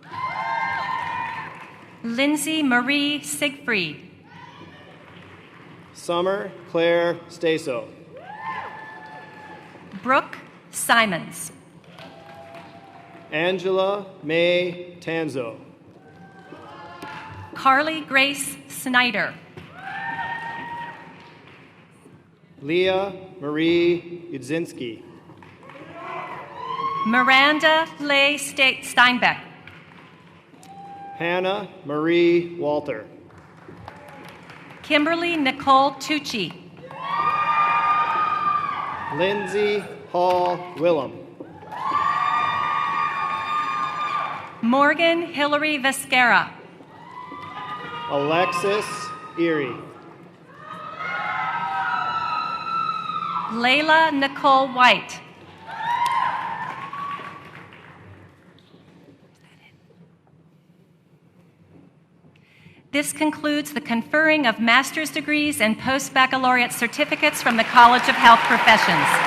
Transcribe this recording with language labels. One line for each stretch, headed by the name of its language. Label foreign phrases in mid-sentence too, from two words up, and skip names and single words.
English: Lindsay Marie Siegfried. Summer Claire Staso. Brooke Simons. Angela May Tanzo. Carly Grace Snyder. Leah Marie Udzinski. Miranda Leigh Steinbeck. Hannah Marie Walter. Kimberly Nicole Tucci. Lindsay Hall Willem. Morgan Hillary Vescara. Alexis Erie. Layla Nicole White. This concludes the conferring of master's degrees and post-baccalaureate certificates from the College of Health Professions.